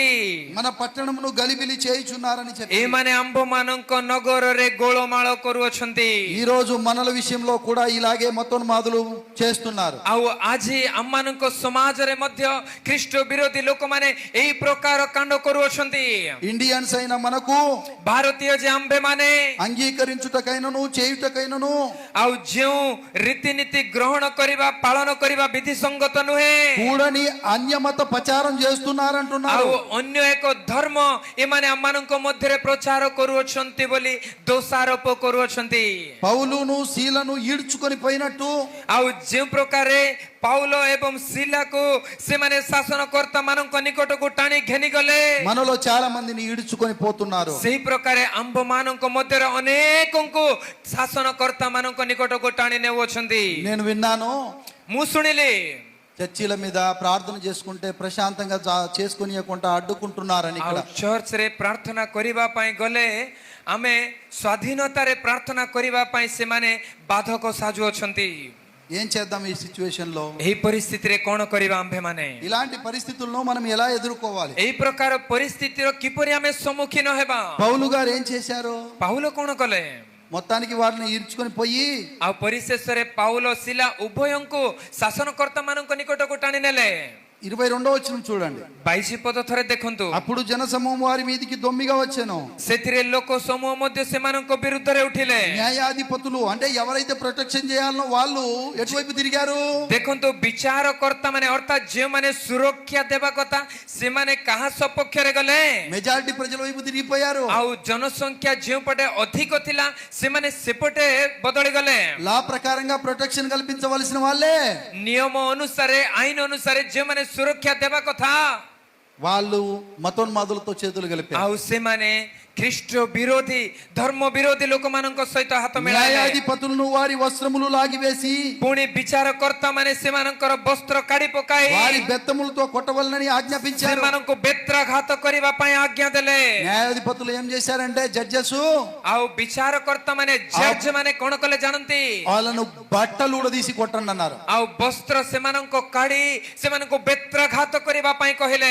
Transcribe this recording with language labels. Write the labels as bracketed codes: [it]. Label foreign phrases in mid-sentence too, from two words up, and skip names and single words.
[te] మన పట్టణమును గలిబిలి చేయుచున్నారని చెప్పి [or] ଏମାନେ ଆମ୍ଭମାନଙ୍କ ନଗରରେ ଗୋଳମାଳ କରୁଅଛନ୍ତି। [te] ఈ రోజు మనల విషయంలో కూడా ఇలాగే మతోన్మాదులు చేస్తున్నారు. [or] ଆଉ ଆଜି ଆମମାନଙ୍କ ସମାଜରେ ମଧ୍ୟ ଖ୍ରୀଷ୍ଟ ବିରୋଧୀ ଲୋକମାନେ ଏହି ପ୍ରକାର କାଣ୍ଡ କରୁଅଛନ୍ତି। [te] ఇండియన్స్ అయిన మనకు [or] ଭାରତୀୟ ଯେ ଆମ୍ଭେମାନେ [te] అంగీకరించుటకైనను చేయుటకైనను [or] ଆଉ ଯେଉଁ ରୀତିନୀତି ଗ୍ରହଣ କରିବା ପାଳନ କରିବା ବିଧି ସଙ୍ଗତ ନୁହେଁ [te] కూడని అన్యమత ప్రచారం చేస్తున్నారంటున్నారు. [or] ଆଉ ଅନ୍ୟ ଏକ ଧର୍ମ ଏମାନେ ଆମମାନଙ୍କ ମଧ୍ୟରେ ପ୍ରଚାର କରୁଅଛନ୍ତି ବୋଲି ଦୋଷାରୋପ କରୁଅଛନ୍ତି। [te] పౌలును శీలను ఈడ్చుకొని పోయినట్టు [or] ଆଉ ଯେଉଁ ପ୍ରକାରେ ପାଉଲ ଏବଂ ଶିଲାକୁ ସେମାନେ ଶାସନକର୍ତ୍ତା ମାନଙ୍କ ନିକଟକୁ ଟାଣି ଘେନିଗଲେ, [te] మనలో చాలా మందిని ఈడ్చుకొని పోతున్నారు. [or] ସେହି ପ୍ରକାରେ ଆମ୍ଭମାନଙ୍କ ମଧ୍ୟରେ ଅନେକଙ୍କୁ ଶାସନକର୍ତ୍ତା ମାନଙ୍କ ନିକଟକୁ ଟାଣି ନେଉଅଛନ୍ତି। [te] నేను విన్నాను, [or] ମୁଁ ଶୁଣିଲି [te] చర్చిల మీద ప్రార్థన చేసుకుంటే ప్రశాంతంగా చేసుకునియకుండా అడ్డుకుంటున్నారని. ఇక్కడ [or] ଚର୍ଚ୍ଚରେ ପ୍ରାର୍ଥନା କରିବା ପାଇଁ ଗଲେ ଆମେ ସ୍ୱାଧୀନତାରେ ପ୍ରାର୍ଥନା କରିବା ପାଇଁ ସେମାନେ ବାଧକ ସାଜୁଅଛନ୍ତି। [te] ఏం చేద్దాం ఈ సిచ్యువేషన్ లో? [or] ଏହି ପରିସ୍ଥିତିରେ କଣ କରିବା ଆମ୍ଭେମାନେ? [te] ఇలాంటి పరిస్థితుల్లో మనం ఎలా ఎదుర్కోవాలి? [or] ଏହି ପ୍ରକାର ପରିସ୍ଥିତିର କିପରି ଆମେ ସମ୍ମୁଖୀନ ହେବା? [te] పౌలు గారు ఏం చేశారు? [or] ପାଉଲ କଣ କଲେ? [te] మొత్తానికి వారిని ఈడ్చుకొని పోయి [or] ଆଉ ପରିଶେଷରେ ପାଉଲ ଶିଲା ଉଭୟଙ୍କୁ ଶାସନକର୍ତ୍ତା ମାନଙ୍କ ନିକଟକୁ ଟାଣି ନେଲେ। [te] 22వ వచనం చూడండి. [or] 22 ପଦ ଥରେ ଦେଖନ୍ତୁ। [te] అప్పుడు జనసమూహం వారి మీదికి దొమ్మిగా వచ్చెను. [or] ସେଥିରେ ଲୋକ ସମୂହ ମଧ୍ୟ ସେମାନଙ୍କ ବିରୁଦ୍ଧରେ ଉଠିଲେ। [te] న్యాయాధిపతులు అంటే ఎవరైతే ప్రొటెక్షన్ చేయాలనో వాళ్ళు ఎటువైపు తిరిగారు? [or] ଦେଖନ୍ତୁ ବିଚାରକର୍ତ୍ତା ମାନେ ଅର୍ଥାତ୍ ଯେଉଁମାନେ ସୁରକ୍ଷା ଦେବା କଥା ସେମାନେ କାହା ସପକ୍ଷରେ ଗଲେ? [te] మెజారిటీ ప్రజల వైపు తిరిగిపోయారు. [or] ଆଉ ଜନସଂଖ୍ୟା ଯେଉଁପଟେ ଅଧିକ ଥିଲା ସେମାନେ ସେପଟେ ବଦଳି ଗଲେ। [te] లా ప్రకారంగా ప్రొటెక్షన్ కల్పించవలసిన వాళ్ళే [or] ନିୟମ ଅନୁସାରେ ଆଇନ ଅନୁସାରେ ଯେଉଁମାନେ ସୁରକ୍ଷା ଦେବା କଥା [te] వాళ్ళు మతోన్మాదులతో చేతులు కలిపారు. [or] ଆଉ ସେମାନେ ଖ୍ରୀଷ୍ଟ ବିରୋଧୀ ଧର୍ମ ବିରୋଧୀ ଲୋକମାନଙ୍କ ସହିତ ହାତ ମିଳାଇଲେ। [te] న్యాయాధిపతులను వారి వస్త్రములు లాగివేసి [or] ପୁଣି ବିଚାରକର୍ତ୍ତା ମାନେ ସେମାନଙ୍କର ବସ୍ତ୍ର କାଢି ପକାଇ [te] వారి బెత్తములతో కొట్టవలనని ఆజ్ఞాపించారు. [or] ସେମାନଙ୍କୁ ବେତ୍ରାଘାତ କରିବା ପାଇଁ ଆଜ୍ଞା ଦେଲେ। [te] న్యాయాధిపతులు ఏం చేశారంటే జడ్జెస్ [or] ଆଉ ବିଚାରକର୍ତ୍ତା ମାନେ ଜଜ୍ ମାନେ କଣ କଲେ ଜାଣନ୍ତି? [te] వాళ్ళను బట్టలు ఉడదీసి కొట్టండి అన్నారు. [or] ଆଉ ବସ୍ତ୍ର ସେମାନଙ୍କ କାଢି ସେମାନଙ୍କୁ ବେତ୍ରାଘାତ କରିବା ପାଇଁ କହିଲେ।